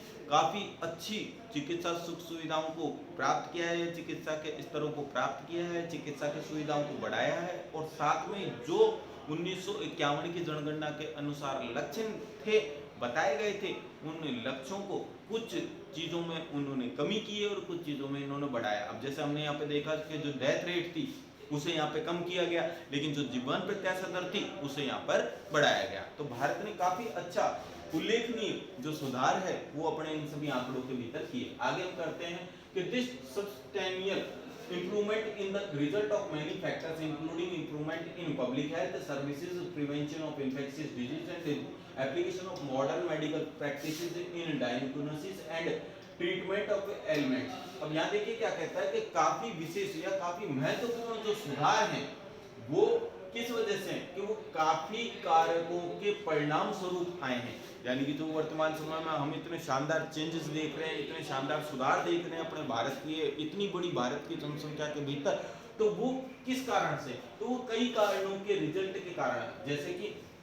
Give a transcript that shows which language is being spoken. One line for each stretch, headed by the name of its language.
Hindi: काफ़ी अच्छी चिकित्सा सुख सुविधाओं को प्राप्त किया है, चिकित्सा के स्तरों को प्राप्त किया है, चिकित्सा की सुविधाओं को बढ़ाया है, और साथ में जो 1951 की जनगणना के अनुसार लक्ष्य थे बताए गए थे, उन लक्ष्यों को कुछ चीज़ों में उन्होंने कमी की है और कुछ चीज़ों में इन्होंने बढ़ाया। अब जैसे हमने यहाँ पे देखा कि जो डेथ रेट थी उसे यहाँ पे कम किया गया, लेकिन जो जीवन प्रत्याशा दर थी उसे यहाँ पर बढ़ाया गया। तो भारत ने काफ़ी अच्छा उल्लेखनीय जो सुधार है वो अपने इन सभी आंकड़ों के भीतर किए। आगे हम करते हैं कि
English: This substantial improvement in the result of many factors including improvement in public health services, prevention of infectious disease and application of modern medical practices in diagnosis and treatment of ailments।
Hindi: अब यहाँ देखिए क्या कहता है कि काफी विशेष या काफी महत्वपूर्ण जो सुधार हैं वो किस वजह से कि वो काफी कारकों के परिणाम स्वरूप आए हैं, यानी कि जो वर्तमान समय में हम इतने शानदार चेंजेस देख रहे हैं, इतने शानदार सुधार देख रहे हैं अपने भारत की इतनी बड़ी भारत की जनसंख्या के भीतर, तो वो किस कारण से, तो वो कई कारणों के रिजल्ट के कारण, जैसे कि